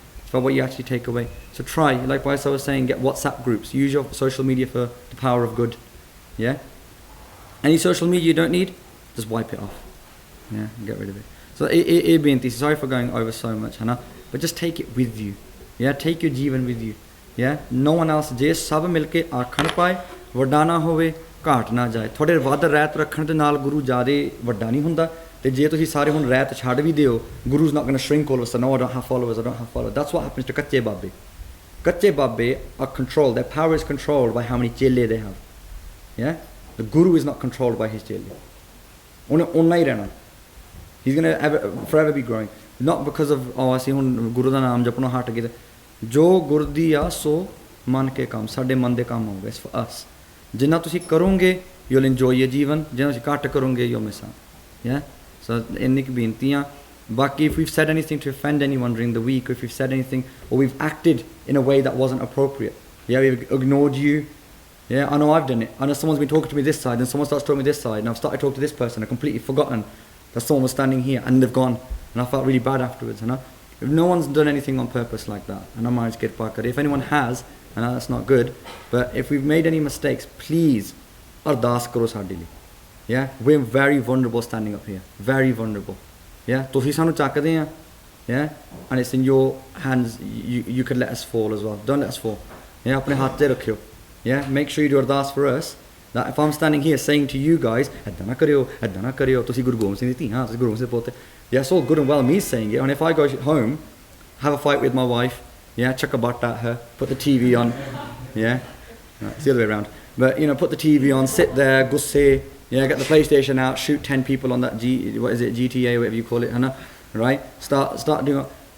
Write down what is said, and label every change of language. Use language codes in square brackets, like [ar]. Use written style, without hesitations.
[en] It's about what you actually take away. So try, like I was saying, get WhatsApp groups, use your social media for the power of good. Yeah. Any social media you don't need, just wipe it off. Yeah, get rid of it. So it being this, sorry for going over so much, Hannah, but just take it with you. Yeah, take your jeevan with you. Yeah, no one else. [pa] ਜੇ ਸਭ ਮਿਲ ਕੇ ਆਖਣ ਪਾਏ ਵੱਡਾ ਨਾ ਹੋਵੇ ਘਾਟ ਨਾ ਜਾਏ ਤੁਹਾਡੇ ਵੱਧ ਰਹਿਤ ਰੱਖਣ ਦੇ ਨਾਲ ਗੁਰੂ ਜ਼ਿਆਦਾ ਵੱਡਾ ਨਹੀਂ ਹੁੰਦਾ ਤੇ ਜੇ ਤੁਸੀਂ ਸਾਰੇ ਹੁਣ ਰਹਿਤ ਛੱਡ ਵੀ ਦਿਓ [en] Guru's not going to shrink all of a sudden. No, I don't have followers, [pa] I don't have followers. [en] That's what happens to [pa] ਕੱਚੇ ਬਾਬੇ. [en] Kacche babe are controlled, their power is controlled by how many chele they have. Yeah, the Guru is not controlled by his chele. [pa] ਉਹਨੇ ਓਨਾ ਹੀ ਰਹਿਣਾ. [en] He's going to forever be growing. Not because of [pa] ਅਸੀਂ ਹੁਣ ਗੁਰੂ ਦਾ ਨਾਮ ਜਪਣਾ ਹਟ ਗਏ ਜੋ ਗੁਰਦੀ ਆ ਸੋ ਮਨ ਕੇ ਕੰਮ ਸਾਡੇ ਮਨ ਦੇ ਕੰਮ ਹੋਊਗਾ ਇਸ ਫॉर us ਜਿੰਨਾ ਤੁਸੀਂ ਕਰੋਗੇ [en] you'll enjoy your [pa] ਜੀਵਨ ਜਿੰਨਾ ਤੁਸੀਂ ਘੱਟ ਕਰੋਗੇ [en] you'll miss out. Yeah, so [pa] ਇੰਨੀ ਕੁ ਬੇਨਤੀਆਂ ਬਾਕੀ [en] if we've said anything to offend anyone during the week or if we've said anything or we've acted in a way that wasn't appropriate, yeah, we've ignored you, yeah, I know I've done it. I know someone's been talking to me this side and someone starts talking to me this side and I've started talking to this person, I've completely forgotten that someone was standing here and they've gone and I felt really bad afterwards, you know. If no one's done anything on purpose like that, and I'm get back at it. If anyone has, and that's not good, but if we've made any mistakes, please [pa] ardas karo sade li. [en] Yeah, we're very vulnerable standing up here, very vulnerable. Yeah, [pa] ਤੁਸੀਂ ਸਾਨੂੰ ਚੱਕਦੇ ਆ, [en] yeah, and it's in your hands. You could let us fall as well. Don't let us fall. [pa] Yeah, ਆਪਣੇ ਹੱਥ ਤੇ ਰੱਖਿਓ. [en] Yeah, make sure you do ardas for us. That if I'm standing here saying to you guys, [pa] ਏਦਾਂ ਨਾ ਕਰਿਓ, ਤੁਸੀਂ ਗੁਰੂ ਗੋਬਿੰਦ ਸਿੰਘ ਦੀ ਧੀ ਹਾਂ, ਤੁਸੀਂ ਗੁਰੂ ਗੋਬਿੰਦ ਸਿੰਘ ਪੋਤੇ. [en] Yeah, it's all good and well me saying it, and if I go home, have a fight with my wife, yeah, chuck a butt at her, put the TV on, yeah, no, it's the other way around, but put the TV on, sit there, gusse, yeah, get the PlayStation out, shoot 10 people on that GTA, whatever you call it, right? Start doing it.